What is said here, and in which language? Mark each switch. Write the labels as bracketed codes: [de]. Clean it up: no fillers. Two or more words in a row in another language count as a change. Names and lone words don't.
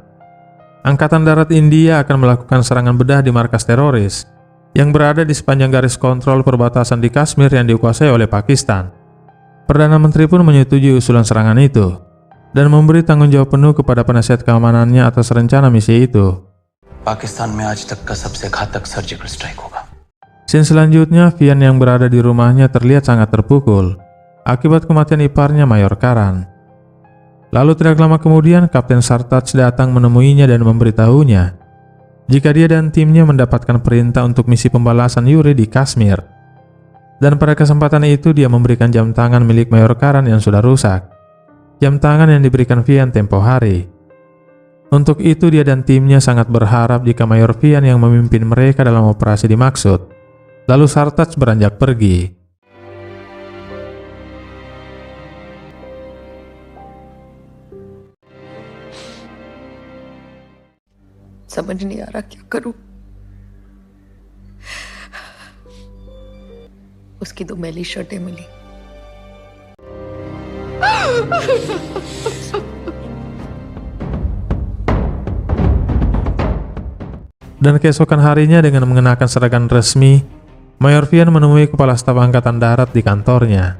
[id] Angkatan Darat India akan melakukan serangan bedah di markas teroris yang berada di sepanjang garis kontrol perbatasan di Kashmir yang dikuasai oleh Pakistan. Perdana Menteri pun menyetujui usulan serangan itu dan memberi tanggung jawab penuh kepada penasihat keamanannya atas rencana misi itu. [hi] Pakistan में आज तक का सबसे घातक [en] surgical strike [hi] होगा. [id] Scene selanjutnya, Vian yang berada di rumahnya terlihat sangat terpukul akibat kematian iparnya Mayor Karan. Lalu tidak lama kemudian Kapten Sartaj datang menemuinya dan memberitahunya jika dia dan timnya mendapatkan perintah untuk misi pembalasan Yuri di Kashmir. Dan pada kesempatan itu dia memberikan jam tangan milik Mayor Karan yang sudah rusak. Jam tangan yang diberikan Vian tempo hari. Untuk itu dia dan timnya sangat berharap jika Mayor Vian yang memimpin mereka dalam operasi dimaksud. Lalu Sartaj beranjak pergi. [hi] समझ नहीं आ रहा क्या करूं। उसकी 2 मैली शर्टें मिली। [id] Dan keesokan harinya dengan mengenakan seragam resmi, Mayor Vian menemui Kepala Staf Angkatan Darat di kantornya.